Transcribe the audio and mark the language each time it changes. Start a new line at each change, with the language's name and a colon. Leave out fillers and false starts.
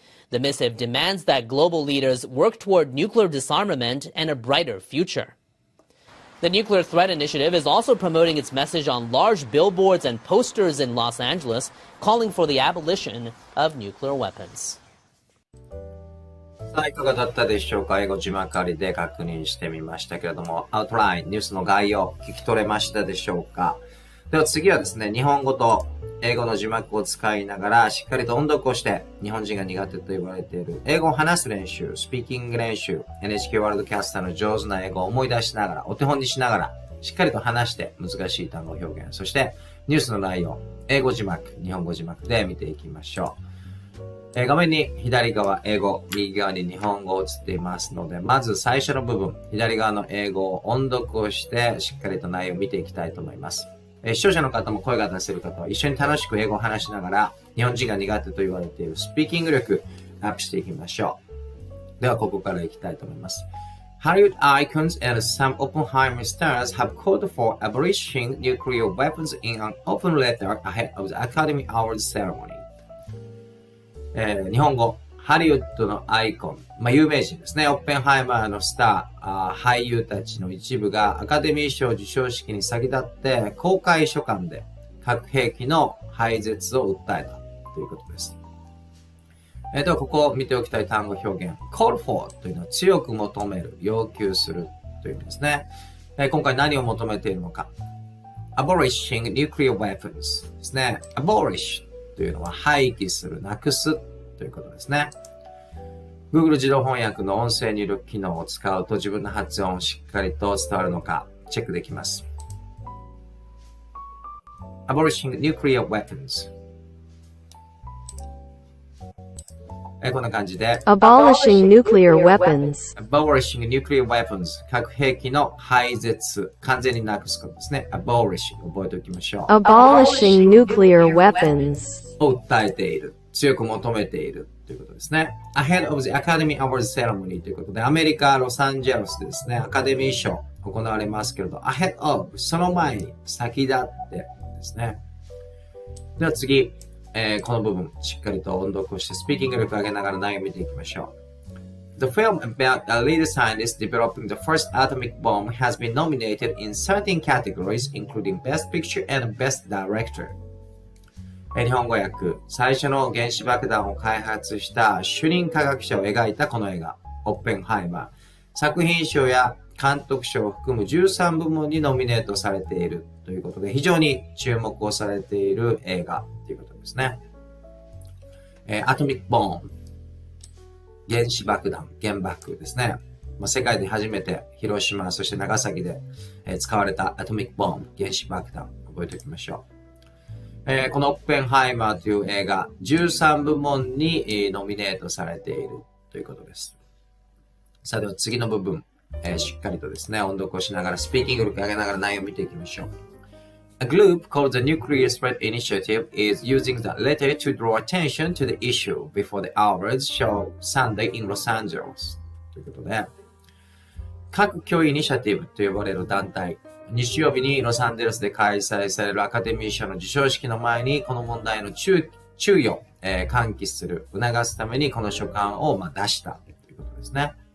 English: The missive demands that global leaders work toward nuclear disarmament and a brighter future. The Nuclear Threat Initiative is also promoting its message on large billboards and posters in Los Angeles, calling for the abolition of nuclear weapons.
Japanese: さあ、いかがだったでしょうか？英語字幕ありで確認してみましたけれども、アウトライン、ニュースの概要、聞き取れましたでしょうか？では次はですね、日本語と英語の字幕を使いながら、しっかりと音読をして、日本人が苦手と言われている英語を話す練習、スピーキング練習、NHK ワールドキャスターの上手な英語を思い出しながら、お手本にしながら、しっかりと話して難しい単語表現、そしてニュースの内容、英語字幕、日本語字幕で見ていきましょう。画面に左側英語、右側に日本語を映っていますので、まず最初の部分、左側の英語を音読をして、しっかりと内容を見ていきたいと思います。視聴者の方も声が出せる方は一緒に楽しく英語を話しながら、日本人が苦手と言われているスピーキング力アップしていきましょう。ではここからいきたいと思います。
English: Hollywood icons and some Oppenheimer stars have called for abolishing nuclear weapons in an open letter ahead of the Academy Awards ceremony.
Japanese: 日本語、ハリウッドのアイコン、有名人ですね。オッペンハイマーのスター、俳優たちの一部がアカデミー賞授賞式に先立って公開書簡で核兵器の廃絶を訴えたということです。では、ここを見ておきたい単語表現。call for というのは強く求める、要求するという意味ですね。今回何を求めているのか。
English: abolishing nuclear weapons ですね。
Japanese: abolishというのは廃棄する、なくすということですね。 Google 自動翻訳の音声入力機能を使うと自分の発音をしっかりと伝わるのかチェックできます。
English: Abolishing nuclear weapons。
Japanese: こんな感じで
English: Abolishing nuclear weapons. Abolishing nuclear weapons
Japanese: 核兵器の廃絶完全になくすことですね
English: Abolishing
Japanese: 覚えておきましょう
English: Abolishing nuclear weapons.
Japanese: を訴えている強く求めているということですね
English: Ahead of the Academy Awards Ceremony
Japanese: ということでアメリカロサンゼルスでですねアカデミー賞行われますけれど
English: Ahead of
Japanese: その前に先立ってですねでは次この部分、しっかりと音読をして、スピーキング力を上げながら内容を見ていきましょう。
English: The film about a lead scientist developing the first atomic bomb has been nominated in 13 categories, including Best Picture and Best Director.
Japanese: 日本語訳、最初の原子爆弾を開発した主任科学者を描いたこの映画、オッペンハイマー。作品賞や監督賞を含む13部門にノミネートされているということで、非常に注目をされている映画ということですね。アトミックボーン、原子爆弾、原爆ですね。世界で初めて広島、そして長崎で使われたアトミックボーン、原子爆弾、覚えておきましょう。このオッペンハイマーという映画、13部門にノミネートされているということです。さあでは次の部分、しっかりとですね、音読をしながら、スピーキング力を上げながら内容を見ていきましょう。
English: A group called the Nuclear Threat Initiative is using the letter to draw attention to the issue before the awards show Sunday in Los Angeles.
Japanese: ということで、核脅威イニシアティブと呼ばれる団体、日曜日にロサンゼルスで開催されるアカデミー賞の授賞式の前に、この問題の注意を、喚起する、促すためにこの書簡を、出したということですね。